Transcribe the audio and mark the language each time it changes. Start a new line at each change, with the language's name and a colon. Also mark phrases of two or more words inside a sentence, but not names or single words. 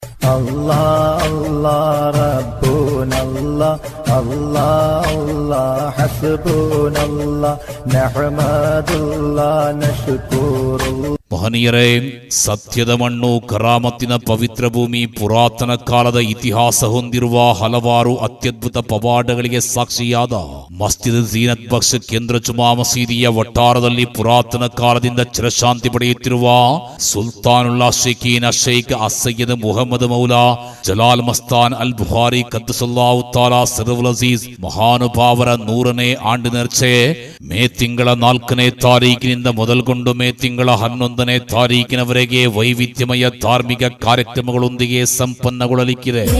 Arabic: الله الله ربنا الله الله الله حسبنا الله نحمد الله نشكر الله.
Kannada: ಮಹನೀಯರೇ, ಸತ್ಯದ ಮಣ್ಣು, ಕರಾಮತ್ತಿನ ಪವಿತ್ರ ಭೂಮಿ, ಪುರಾತನ ಕಾಲದ ಇತಿಹಾಸ ಹೊಂದಿರುವ ಹಲವಾರು ಅತ್ಯದ್ಭುತ ಪವಾಡಗಳಿಗೆ ಸಾಕ್ಷಿಯಾದ ಮಸ್ಜಿದ್ ಝೀನತ್ ಬಕ್ಷ್ ಕೇಂದ್ರ ಜುಮಾ ಮಸೀದಿಯ ವಠಾರದಲ್ಲಿ ಪುರಾತನ ಕಾಲದಿಂದ ಚಿರಶಾಂತಿ ಪಡೆಯುತ್ತಿರುವ ಸುಲ್ತಾನುಲ್ಲಾ ಶೇಖೀನ ಶೇಖ್ ಅಸಯ್ಯದ್ ಮುಹಮ್ಮದ್ ಮೌಲಾ ಜಲಾಲ್ ಮಸ್ತಾನ್ ಅಲ್ ಬುಖಾರಿ
Arabic: قدس الله تعالى سره العزيز
Kannada: ಮಹಾನುಭಾವರ 100ನೇ ಆಂಡಿನರ್ಚೆ ಮೇ ತಿಂಗಳ 4ನೇ ತಾರೀಕಿನಿಂದ ಮೊದಲುಗೊಂಡು ಮೇ ತಿಂಗಳ 11ನೇ ತಾರೀಕಿನವರೆಗೆ ವೈವಿಧ್ಯಮಯ ಧಾರ್ಮಿಕ ಕಾರ್ಯಕ್ರಮಗಳೊಂದಿಗೆ ಸಂಪನ್ನಗೊಳ್ಳಲಿಕ್ಕಿದೆ.